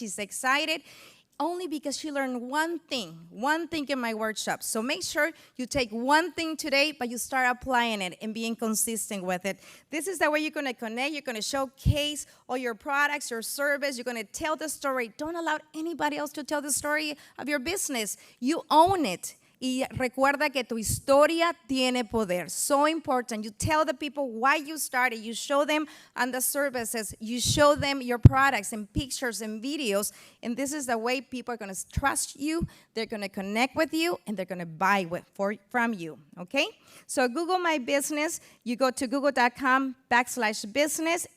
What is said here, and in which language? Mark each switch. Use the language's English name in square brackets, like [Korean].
[English] She's excited only because she learned one thing in my workshop. So make sure you take one thing today, but you start applying it and being consistent with it. This is the way you're going to connect. You're going to showcase all your products, your service. You're going to tell the story. Don't allow anybody else to tell the story of your business. You own it. [Spanish] Y recuerda que tu historia tiene poder. [English] So important. You tell the people why you started. You show them on the services. You show them your products and pictures and videos. And this is the way people are going to trust you. They're going to connect with you. And they're going to buy from you. Okay? So Google My Business. You go to google.com/business.